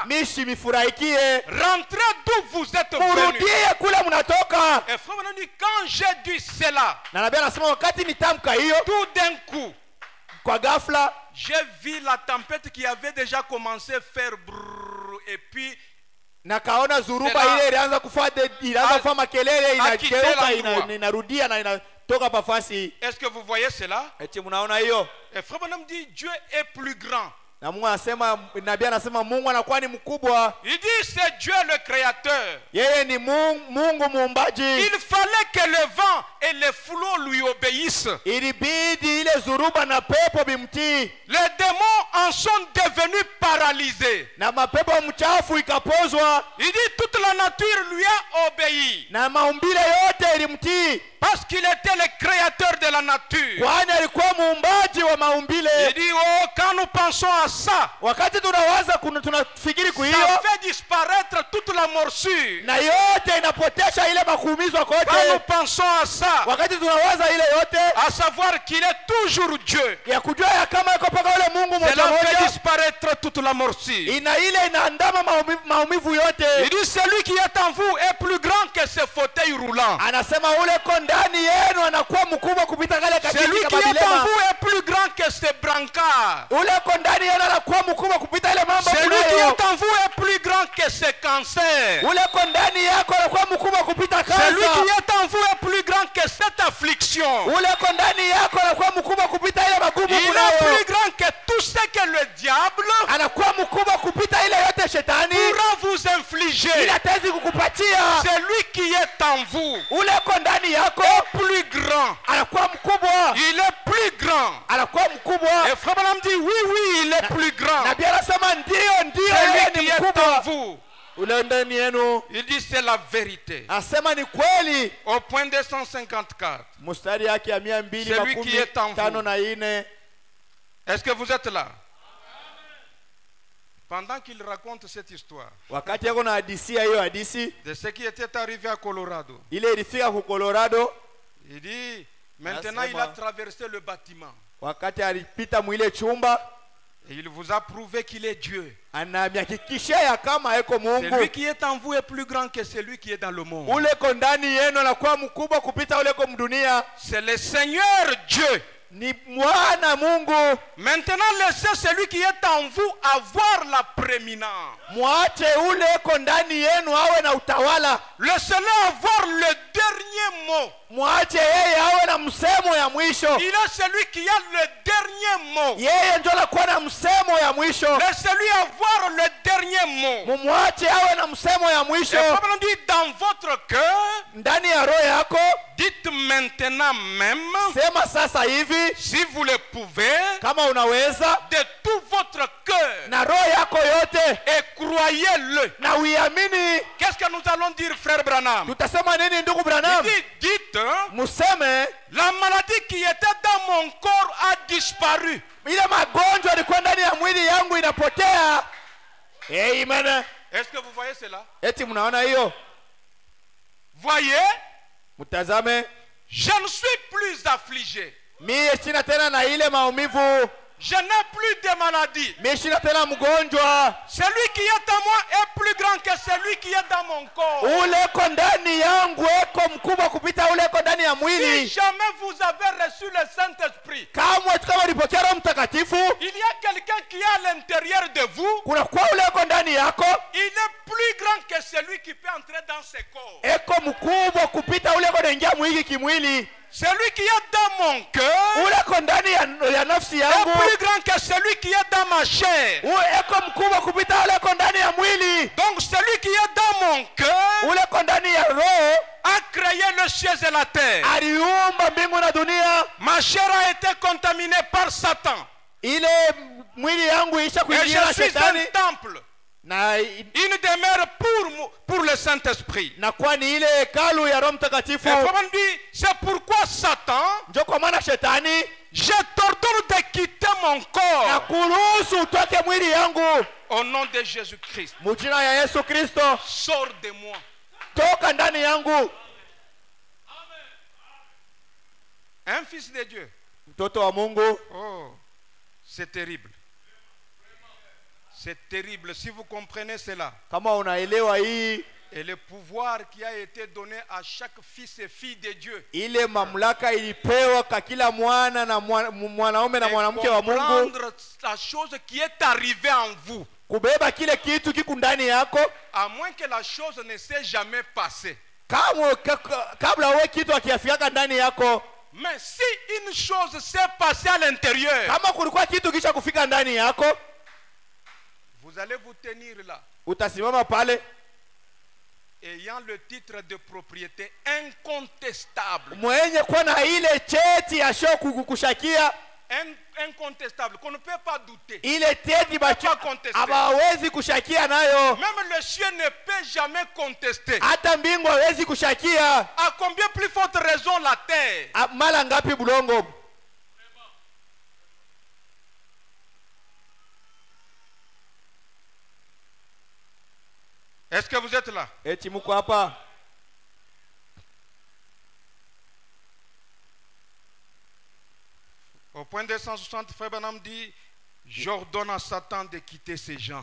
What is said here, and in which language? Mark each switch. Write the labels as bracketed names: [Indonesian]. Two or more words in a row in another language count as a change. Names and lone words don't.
[French] Rentrez d'où vous êtes venus. Et Frère dit, quand j'ai dit cela, tout d'un coup, j'ai vu la tempête qui avait déjà commencé à faire brrr, et puis [Swahili] na kaona zuruba ile ilianza kufanya makelele, inageuka inarudia na inatoka pafasi. [French] Est-ce que vous voyez cela? [Swahili] Eti mnaona hiyo? [French] Et Frère Branham dit Dieu est plus grand. [Swahili] Na Mungu anasema, nabii anasema Mungu anakuwa ni mkubwa. [French] Il dit c'est Dieu le créateur. [Swahili] Yeye ni Mungu muumbaji. [French] Il fallait que le vent et les flots lui obéissent. [Swahili] Ilibidi ile zuruba na pepo bimtii. [French] Les démons en sont devenus paralysés. [Swahili] Na mapepo mchafu ikapozwa. [French] Il dit toute la nature lui a obéi. [Swahili] Na maumbile yote ilimtii. [French] Parce qu'il était le créateur de la nature. [Swahili] Kwani alikuwa muumbaji wa maumbile. [French] Il dit oh, quand nous pensons à ça, [Swahili] wakati tunawaza tunafikiri kwa hiyo, [French] ça fait disparaître toute la morsure. [Swahili] Na yote inapotesha ile makuumizwa kote. [French] Quand nous pensons à ça, [Swahili] wakati tunawaza ile yote, [French] à savoir qu'il est toujours Dieu, [Swahili] ya kujua ya kama yuko paka ule Mungu mmoja [French] cela [Swahili] mmoja, [French] fait disparaître toute la morsure. [Swahili] Ile inaandama maumivu yote. [French] Il dit celui qui est en vous est plus grand que ce fauteuil roulant. [Swahili] Anasema ule ndani yenu anakuwa mkubwa kupita kale kakiti [French] celui qui est en vous est plus grand que ce brancard. [Swahili] Ule ndani yenu anakuwa mkubwa kupita ile mambo. [French] Celui qui est en vous est plus grand que ce cancer. [Swahili] Ule ndani yako anakuwa mkubwa kupita kansa. [French] Celui qui est en vous est plus grand que cette affliction. [Swahili] Ule ndani yako anakuwa mkubwa kupita ile magumu. [French] Il est plus grand que tout ce que le diable [Swahili] anakuwa mkubwa kupita ile yote shetani [French] pourra vous infliger. [Swahili] Ila tezi kukupatia. [French] Celui qui est en vous [Swahili] ule ndani yako [French] est plus grand. [Swahili] Anakuwa mkubwa. [French] Il est plus grand. [Swahili] Anakuwa mkubwa. [French] Et Frère Branham dit oui, il est plus grand. [Swahili] Na Biblia inasema ndio yeye ni mkubwa. Ule ndani yenu. [French] Il dit c'est la vérité. [Swahili] Asema ni kweli. [French] Au point 254. [Swahili] Mstari yake ya 254. [French] Est-ce que vous êtes là? Pendant qu'il raconte cette histoire, [Swahili] wakati yako na hadisia hiyo hadisi [French] de ce qui était arrivé à Colorado, [Swahili] ile ilifika ku Colorado, [French] il dit maintenant il a traversé le bâtiment, [Swahili] wakati alipita mwile chumba, [French] et il vous a prouvé qu'il est Dieu. [Swahili] Anamhakikishia ya kama eko Mungu. [French] Celui qui est en vous est plus grand que celui qui est dans le monde. [Swahili] Ule ndani yenu anakuwa mkubwa kupita ule mdunia. [French] C'est le Seigneur Dieu. [Swahili] Ni mwana Mungu. [French] Maintenant laissez celui qui est en vous avoir la prééminence. [Swahili] Mwache ule ndani yenu awe na utawala. [French] Laissez-le avoir le dernier mot. [Swahili] Mwache yeye awe na msemo ya mwisho. [French] Il est celui qui a le dernier mot. [Swahili] Yeye ndio anakuwa na msemo ya mwisho. [French] Laissez-lui avoir le dernier mot. [Swahili] Mwache awe na msemo ya mwisho. [French] Et Papa nous dit dans votre cœur, [Swahili] ndani ya roho yako, [French] dites maintenant même, [Swahili] sema sasa hivi, [French] si vous le pouvez, [Swahili] kama unaweza, [French] de tout votre cœur, [Swahili] na roho yako yote, [French] et croyez-le. [Swahili] Na uiamini. [French] Qu'est-ce que nous allons dire, frère Branham? [Swahili] Tutasema nini ndugu Branham? [French] Il dit, dites, [Swahili] museme, [French] la maladie qui était dans mon corps a disparu. [Swahili] Ile magonjwa yalikuwa ndani ya mwili yangu inapotea. Amen. [French] Est-ce que vous voyez cela? [Swahili] Eti mnaona hiyo? [French] Voyez? [Swahili] Mtazame. [French] Je ne suis plus affligé. [Swahili] Mimi sina tena na ile maumivu. [French] Je n'ai plus de maladie. [Swahili] Mimi sina tena mgonjwa. [French] Celui qui est en moi est plus grand que celui qui est dans mon corps. [Swahili] Ule ndani yangu eko mkubwa kupita ule ndani ya mwili. [French] Si jamais vous avez reçu le Saint-Esprit, [Swahili] kama ulipokea Roho Mtakatifu, [French] il y a quelqu'un qui est à l'intérieur de vous. [Swahili] Kuna kwa ule ndani yako. [French] Il est plus grand que celui qui peut entrer dans ce corps. [Swahili] Eko mkubwa kupita ule anaingia mwili kimwili. [French] Celui qui est dans mon cœur [Swahili] ule ndani ya nafsi yangu [French] est plus grand que celui qui est dans ma chair. [Swahili] Eko mkubwa kupita ule ndani ya mwili. [French] Donc celui qui est dans mon cœur [Swahili] ule ndani ya roho [French] a créé le ciel et la terre. [Swahili] Aliumba mbingu na dunia. [French] Ma chair a été contaminée par Satan. [Swahili] Ile mwili yangu isha kuingia na shetani. [French] Et je suis un temple. Une demeure pour le Saint-Esprit. [Swahili] Na kwa ni ile hekalu ya Roho Mtakatifu. [French] C'est pourquoi Satan, [Swahili] ndio kwa maana shetani, [French] je t'ordonne de quitter mon corps. [Swahili] Na kuruhusu utoke mwili yangu. [French] Au nom de Jésus-Christ. [Swahili] Mjina ya Yesu Kristo. [French] Sors de moi. [Swahili] Toka ndani yangu. [French] Un fils de Dieu. [Swahili] Mtoto wa Mungu. [French] Oh, c'est terrible. C'est terrible si vous comprenez cela. [Swahili] Kama unaelewa hii. [French] Et le pouvoir qui a été donné à chaque fils et fille de Dieu. [Swahili] Ile mamlaka ilipewa kwa kila mwana na mwanaume na mwanamke wa Mungu. [French] Comprendre la chose qui est arrivée en vous. [Swahili] kubeba kile kitu kiku ndani yako, [French] à moins que la chose ne s'est jamais passée. [Swahili] kabla uwe kitu akiafiaka ndani yako. [French] Mais si une chose s'est passée à l'intérieur, [Swahili] kama kulikuwa kitu kisha kufika ndani yako, [French] vous allez vous tenir là, [Swahili] utasimama pale [French] ayant le titre de propriété incontestable. [Swahili] mwenye kuwa na ile cheti ya shoku kukushakia, [French] incontestable, qu'on ne peut pas douter. [Swahili] ile cheti hawawezi kushakia nayo. [French] Même le ciel ne peut jamais contester. [Swahili] Hata mbingu hawezi kushakia. [French] À combien plus forte raison la terre? [Swahili] Mala ngapi bulongo? [French] Est-ce que vous êtes là? [Swahili] Eti muko hapa? [French] Au point 260, Frère Branham dit, j'ordonne à Satan de quitter ces gens.